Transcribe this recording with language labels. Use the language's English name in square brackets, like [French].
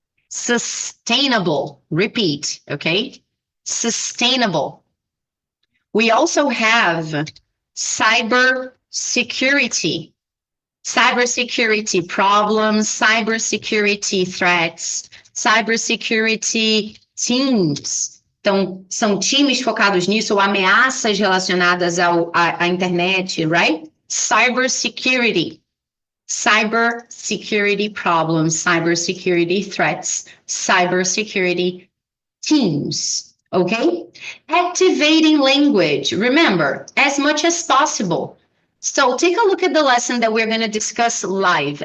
[English] Sustainable, repeat, okay? Sustainable. We also have cybersecurity. Cybersecurity problems, cybersecurity threats, cybersecurity teams. [Portuguese] Então, são times focados nisso, ou ameaças relacionadas à internet, right? [English] Cybersecurity. Cybersecurity problems, cybersecurity threats, cybersecurity teams. Okay? Activating language. Remember, as much as possible. So take a look at the lesson that we're going to discuss live.